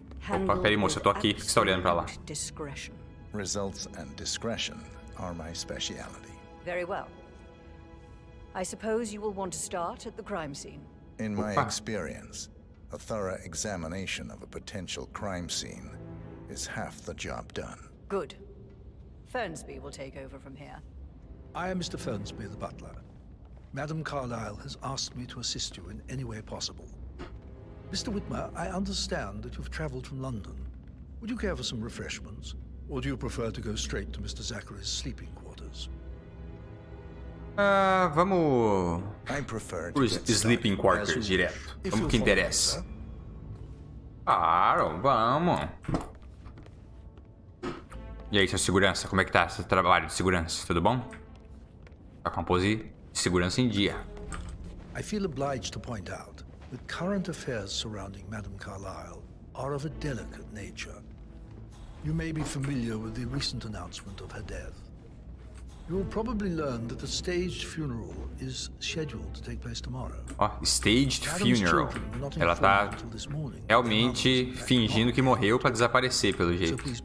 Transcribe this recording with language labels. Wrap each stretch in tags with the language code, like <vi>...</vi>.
<pt>Opa, peraí, moça, eu tô aqui. Por que você tá olhando pra lá?</pt> <en>Results and discretion are my speciality. Very well. I suppose you will want to start at the crime scene. In my experience, a thorough examination of a potential crime scene is half the job done. Good. Fernsby will take over from here. I am Mr. Fernsby, the butler. Madame Carlyle has asked me to assist you in any way possible. Mr. Whitmer, I understand that you've traveled from London. Would you care for some refreshments? Or do you prefer to go straight to Mr. Zachary's sleeping quarters?</en> <pt>Vamos os</pt> <en>sleeping quarters</en> <pt>direto. Vamos pro que interessa. Claro, vamos. E aí, seu segurança, como é que tá seu trabalho de segurança? Tudo bom? Tá com a pose de segurança em dia.</pt> <en>I feel obliged to point out that current affairs surrounding Madame Carlyle are of a delicate nature. You may be familiar with the recent announcement of her death. You will probably learn that a staged funeral is scheduled to take place tomorrow. Ó, staged funeral.</en> <pt>Ela tá realmente fingindo que morreu pra desaparecer, pelo jeito.</pt>